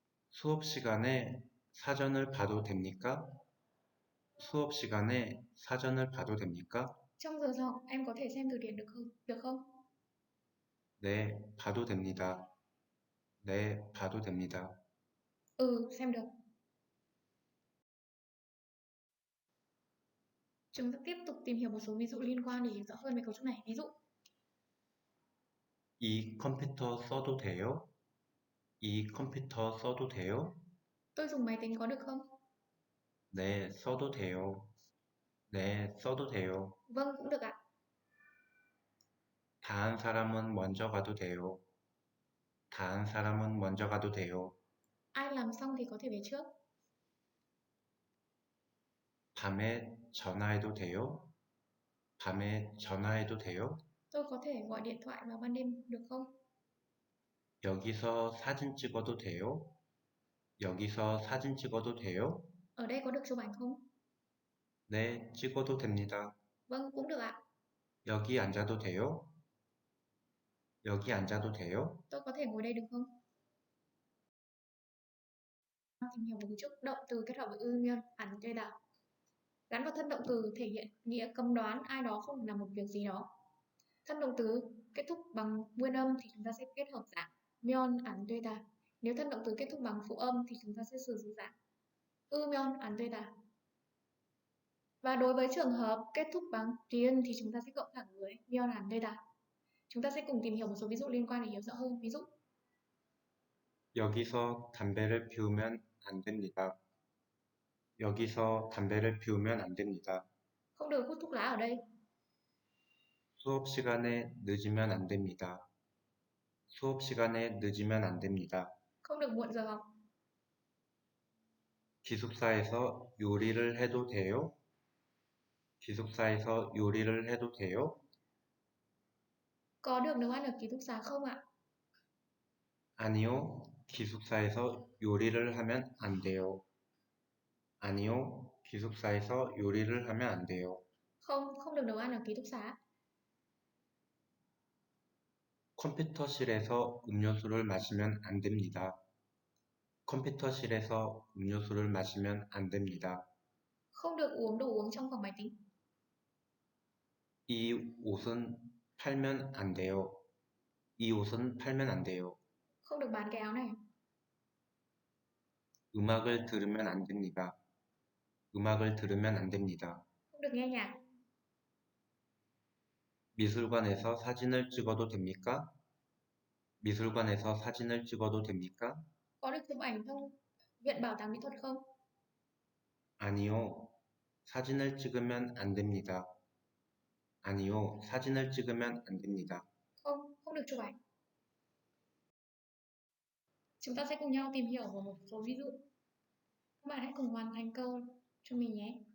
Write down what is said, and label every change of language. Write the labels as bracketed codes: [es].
[ko] 수업 시간에 사전을 봐도 됩니까? 수업 시간에 사전을 봐도 됩니까? [vi] Trong giờ học em có thể xem từ điển được không? Được không? [ko] 네, 봐도 됩니다. 네, 봐도 됩니다. [vi] Ừ, xem được. Chúng ta tiếp tục tìm hiểu một số ví dụ liên quan để hiểu rõ hơn về cấu trúc này. Ví dụ, [ko] 이 컴퓨터 써도 돼요? 이 컴퓨터 써도 돼요? [vi] tôi dùng máy tính có được không? [ko] 네, 써도 돼요. 네, 써도 돼요. [vi] Vâng, cũng được ạ. [ko] 다 한 사람은 먼저 가도 돼요. 다 한 사람은 먼저 가도 돼요. [vi] Ai làm xong thì có thể về trước. [ko] 밤에 전화해도 돼요? 밤에 전화해도 돼요? [vi] Tôi có thể gọi điện thoại vào ban đêm được không? [ko] 여기서 사진 찍어도 돼요? 여기서 사진 찍어도 돼요? [vi] Ở đây có được chụp ảnh không? [ko] 네, 찍어도 됩니다. [vi] Vâng, cũng được ạ. [ko] 여기 앉아도 돼요? 여기 앉아도 돼요? [vi] Tôi có thể ngồi đây được không? Tìm hiểu về cấu trúc động từ kết hợp với ư nguyên, ảnh tuê tả. Gắn vào thân động từ thể hiện nghĩa cấm đoán ai đó không làm một việc gì đó. Thân động từ kết thúc bằng nguyên âm thì chúng ta sẽ kết hợp dạng myon ảnh tuê tả. Nếu thân động từ kết thúc bằng phụ âm thì chúng ta sẽ sử dụng dạng ư myon ảnh tuê tả. Và đối với trường hợp kết thúc bằng riêng thì chúng ta sẽ cộng thẳng với myon ảnh tuê tả. Chúng ta sẽ cùng tìm hiểu một số ví dụ liên quan để hiểu rõ hơn. Ví dụ, [ko] 여기서 담배를 피우면 안 됩니다. 여기서 담배를 피우면 안 됩니다. [vi] không được hút thuốc lá ở đây. [ko] 수업 시간에 늦으면 안 됩니다. 수업 시간에 늦으면 안 됩니다. [vi] Không được muộn giờ học. [ko] 기숙사에서 요리를 해도 돼요? 기숙사에서 요리를 해도 돼요? [vi] Có được nấu ăn ở ký túc xá không ạ? [ko] 아니요, 기숙사에서 요리를 하면 안 돼요. 아니요, 기숙사에서 요리를 하면 안 돼요. [vi] Không, không được nấu ăn ở ký túc xá. [ko] 컴퓨터실에서 음료수를 마시면 안 됩니다. 컴퓨터실에서 음료수를 마시면 안 됩니다. [vi] Không được uống đồ uống trong phòng máy tính. [ko] 이 옷은 팔면 안 돼요. 이 옷은 팔면 안 돼요. [vi] Không được bán cái áo này. [ko] 음악을 들으면 안 됩니다. 음악을 들으면 안 됩니다. [vi] Không được nghe nhạc. [ko] 미술관에서 사진을 찍어도 됩니까? 미술관에서 사진을 찍어도 됩니까? [vi] Có được chụp ảnh trong viện bảo tàng mỹ thuật không? [ko] 아니요, 사진을 찍으면 안 됩니다. 아니요, 사진을 찍으면 안 됩니다. [vi] Không, không được chụp ảnh. Chúng ta sẽ cùng nhau tìm hiểu vào một số ví dụ. Các bạn hãy cùng hoàn thành câu cho mình nhé.